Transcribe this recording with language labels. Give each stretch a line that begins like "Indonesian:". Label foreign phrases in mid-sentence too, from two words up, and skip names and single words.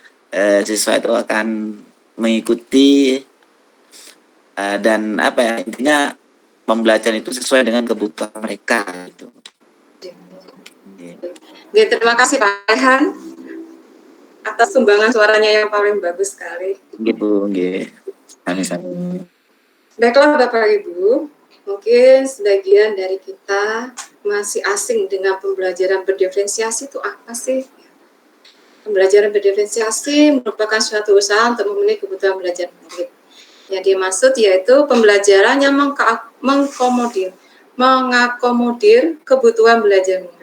Indonesian: Siswa itu akan mengikuti dan apa ya, intinya pembelajaran itu sesuai dengan kebutuhan mereka gitu. Oke, terima kasih Pak Rehan atas sumbangan suaranya yang paling bagus sekali. Gitu,
Javanese: nggih. Sami-sami.
Indonesian: Baiklah Bapak Ibu, mungkin sebagian dari kita masih asing dengan pembelajaran berdiferensiasi itu apa sih? Pembelajaran berdiferensiasi merupakan suatu usaha untuk memenuhi kebutuhan belajar murid. Yang dimaksud yaitu pembelajaran yang mengakomodir kebutuhan belajar murid.